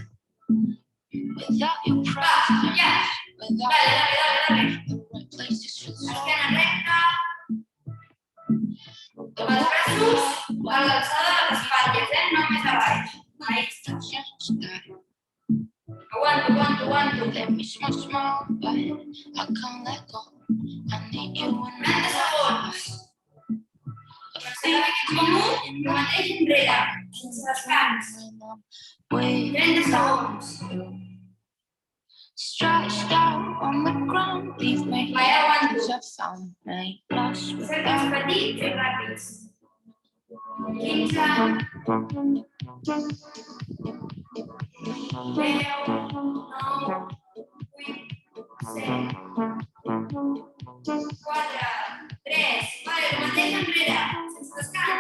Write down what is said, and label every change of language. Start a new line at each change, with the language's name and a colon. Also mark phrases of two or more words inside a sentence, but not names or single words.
Catalan: Va, ja. Dale. Esquena recta. Els braços a l'alçada de les espatlles, no més a baix. Ahí està. Aguanto.
English: Let me smile, but I can't let go. I need you in 30 segons.
Catalan: Per saber que ets amunt, el mateix enrere, sense descans. 30 segons.
English: Stretched out on the ground, leave me here, 'cause I found me lost without you.
Catalan: Petits i ràpids. 15. 10, 9, 8, 7, 4, 3. Vale, el mateix enrere, sense descans.